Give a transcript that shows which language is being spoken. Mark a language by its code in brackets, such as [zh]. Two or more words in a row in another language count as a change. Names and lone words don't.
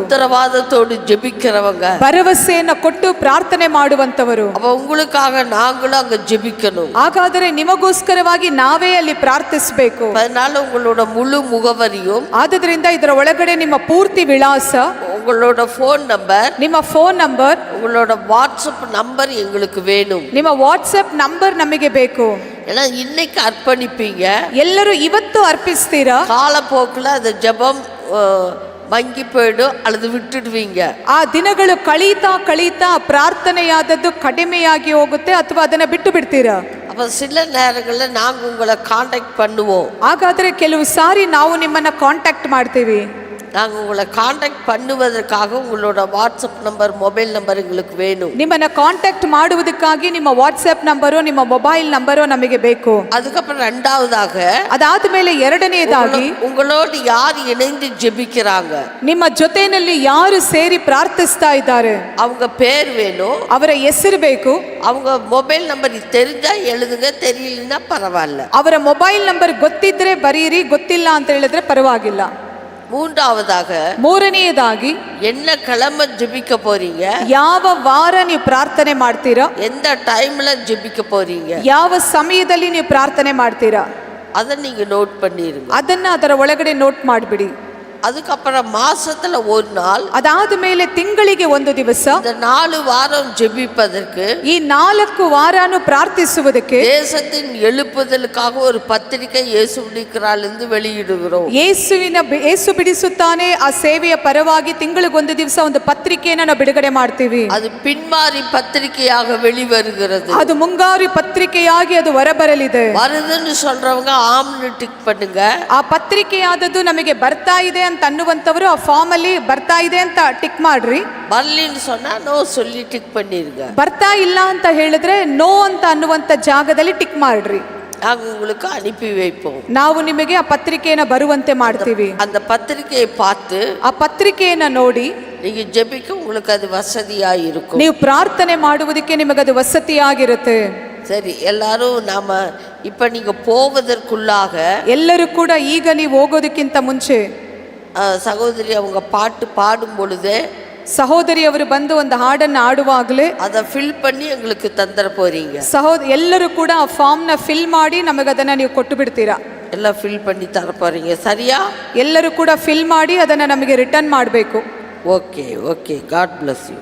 [ta] ಉತ್ತರವಾದತೋಡು ஜெபிக்கிறவங்க, [kn] ಭರವಸೆಯನ್ನು ಕೊಟ್ಟು ಪ್ರಾರ್ಥನೆ ಮಾಡುವಂತವರು. [ta] அப்ப உங்களுக்காக நாங்களும் அங்க ஜெபிக்கணும். [kn] ಹಾಗಾದರೆ ನಿಮಗೋಸ್ಕರವಾಗಿ ನಾವೇ ಅಲ್ಲಿ ಪ್ರಾರ್ಥಿಸಬೇಕು. [ta] அதனால உங்களோட முழு முகவரியும், [kn] ಆದ್ದರಿಂದ ಇದರ ಒಳಗಡೆ ನಿಮ್ಮ ಪೂರ್ತಿ ವಿಳಾಸ, [ta] உங்களோட [en] phone number, [kn] ನಿಮ್ಮ [en] phone number, [ta] உங்களோட வாட்ஸ்அப் நம்பர் எங்களுக்கு வேணும். [kn] ನಿಮ್ಮ ವಾಟ್ಸಪ್ ನಂಬರ್ ನಮಗೆ ಬೇಕು. [ta] ஏன்னா இன்னைக்கு அர்ப்பணிப்பீங்க, [kn] ಎಲ್ಲರೂ ಇವತ್ತು ಅರ್ಪಿಸ್ತೀರಾ. [ta] காலப்போக்கில் அந்த ஜெபம் மங்கி போயிடும் அல்லது விட்டுடுவீங்க. [kn] ಆ ದಿನಗಳು ಕಳೀತಾ ಪ್ರಾರ್ಥನೆಯಾದದ್ದು ಕಡಿಮೆಯಾಗಿ ಹೋಗುತ್ತೆ ಅಥವಾ ಅದನ್ನ ಬಿಟ್ಟು ಬಿಡ್ತೀರಾ. [ta] அப்போ சில நேரங்களில் நாங்கள் உங்களை காண்டாக்ட் பண்ணுவோம். [kn] ಹಾಗಾದ್ರೆ ಕೆಲವು ಸಾರಿ ನಾವು ನಿಮ್ಮನ್ನ ಕಾಂಟ್ಯಾಕ್ಟ್ ಮಾಡ್ತೀವಿ. [ta] நாங்கள் உங்களை காண்டாக்ட் பண்ணுவதற்காக உங்களோட வாட்ஸ்அப் நம்பர் [en] mobile number [ta] எங்களுக்கு வேணும். [kn] ನಿಮ್ಮನ್ನ ಕಾಂಟ್ಯಾಕ್ಟ್ ಮಾಡುವುದಕ್ಕಾಗಿ ನಿಮ್ಮ ವಾಟ್ಸ್ಆಪ್ ನಂಬರು ನಿಮ್ಮ [en] mobile number [kn] ನಮಗೆ ಬೇಕು. [ta] அதுக்கப்புறம் ரெண்டாவதாக [kn] ಅದಾದ ಮೇಲೆ ಎರಡನೆಯದಾಗಿ [ta] உங்களோடு யார் இணைந்து ஜெபிக்கிறாங்க, [kn] ನಿಮ್ಮ ಜೊತೆಯಲ್ಲಿ ಯಾರು ಸೇರಿ ಪ್ರಾರ್ಥಿಸ್ತಾ ಇದ್ದಾರೆ [ta] அவங்க பேர் வேணும், [kn] ಅವರ ಹೆಸರು ಬೇಕು. [ta] அவங்க [en] mobile number [ta] தெரிஞ்சா எழுதுங்க, தெரியலன்னா பரவாயில்ல. [kn] ಅವರ [en] mobile number [kn] ಗೊತ್ತಿದ್ರೆ ಬರೀರಿ, ಗೊತ್ತಿಲ್ಲ ಅಂತ ಹೇಳಿದ್ರೆ ಪರವಾಗಿಲ್ಲ. [ta] மூன்றாவதாக [kn] ಮೂರನೆಯದಾಗಿ [ta] என்ன கிழமை ஜெபிக்க போறீங்க, [kn] ಯಾವ ವಾರ ನೀವು ಪ್ರಾರ್ಥನೆ ಮಾಡ್ತೀರಾ, [ta] எந்த டைம்ல ஜெபிக்க போறீங்க, [kn] ಯಾವ ಸಮಯದಲ್ಲಿ ನೀವು ಪ್ರಾರ್ಥನೆ ಮಾಡ್ತೀರಾ [ta] அதை நீங்க நோட் பண்ணிருங்க. [kn] ಅದನ್ನ ಅದರ ಒಳಗಡೆ ನೋಟ್ ಮಾಡಿಬಿಡಿ. [ta] அதுக்கப்புறம் மாசத்துல ஒரு நாள், [kn] ಅದಾದ ಮೇಲೆ ತಿಂಗಳಿಗೆ ಒಂದು ದಿವಸ, [ta] இந்த 4 வாரம் ஜெபிப்பதற்கு, [kn] ಈ 4 ವಾರನು ಪ್ರಾರ್ಥಿಸುವುದಕ್ಕೆ [ta] தேசத்தின் எழுப்புதலுக்காக ஒரு பத்திரிகை இயேசு பிடிக்கிறாளிருந்து வெளியிடுகிறோம். [kn] ಯೇಸು ಬಿಡಿಸುತ್ತಾನೆ ಆ ಸೇವೆಯ ಪರವಾಗಿ ತಿಂಗಳಿಗೊಂದು ದಿವಸ ಒಂದು ಪತ್ರಿಕೆಯನ್ನು ನಾವು ಬಿಡುಗಡೆ ಮಾಡ್ತೀವಿ. [ta] அது பின்மாறி பத்திரிகையாக வெளிவருகிறது. [kn] ಅದು ಮುಂಗಾರು ಪತ್ರಿಕೆಯಾಗಿ ಅದು ಹೊರಬರಲಿದೆ. [ta] வருதுன்னு சொல்றவங்க ஆம்னு டிக் பண்ணுங்க. [kn] ಆ ಪತ್ರಿಕೆಯಾದದ್ದು ನಮಗೆ ಬರ್ತಾ ಇದೆ ಅಂತ ಅನ್ನುವಂತವರು ಆ ಫಾರ್ಮ್ ಅಲ್ಲಿ ಬರ್ತಾ ಇದೆ ಅಂತ ಟಿಕ್ ಮಾಡ್ರಿ. [ta] ಬರ್ಲಿன்னு சொன்னா நோ சொல்லி டிக் பண்ணிருங்க. [kn] ಬರ್ತಾ ಇಲ್ಲ ಅಂತ ಹೇಳಿದ್ರೆ ನೋ ಅಂತ ಅನ್ನುವಂತ ಜಾಗದಲ್ಲಿ ಟಿಕ್ ಮಾಡ್ರಿ. [ta] நாங்கள் உங்களுக்கு அனுப்பி வைப்போம். [kn] ನಾವು ನಿಮಗೆ ಆ ಪತ್ರಿಕೆಯನ್ನು ಬರುವಂತೆ ಮಾಡ್ತೀವಿ. [ta] அந்த பத்திரிகையை பார்த்து [kn] ಆ ಪತ್ರಿಕೆಯನ್ನು ನೋಡಿ [ta] நீங்க ஜெபிக்க உங்களுக்கு அது வசதியா இருக்கும். [kn] ನೀವು ಪ್ರಾರ್ಥನೆ ಮಾಡುವುದಕ್ಕೆ ನಿಮಗೆ ಅದು ವಸತಿಯಾಗಿರುತ್ತೆ. [ta] சரி, எல்லாரும் நாம இப்ப நீங்க போவதற்குள்ளாக [kn] ಎಲ್ಲರೂ ಕೂಡ ಈಗ ನೀವು ಹೋಗೋದಕ್ಕಿಂತ ಮುಂಚೆ [ta] சகோதரி அவங்க பாட்டு பாடும் பொழுது, [kn] ಸಹೋದರಿಯವರು ಬಂದು ಒಂದು ಹಾಡನ್ನು ಆಡುವಾಗಲೇ [ta] அதை ஃபில் பண்ணி எங்களுக்கு தந்துட போறீங்க. [kn] ಎಲ್ಲರೂ ಕೂಡ ಆ ಫಾರ್ಮ್ ನ ಫಿಲ್ ಮಾಡಿ ನಮಗೆ ಅದನ್ನ ನೀವು ಕೊಟ್ಟು ಬಿಡ್ತೀರಾ. [ta] எல்லாம் ஃபில் பண்ணி தர போறீங்க, சரியா? [kn] ಎಲ್ಲರೂ ಕೂಡ ಫಿಲ್ ಮಾಡಿ ಅದನ್ನ ನಮಗೆ ರಿಟರ್ನ್ ಮಾಡಬೇಕು. [en] OK OK, God bless you.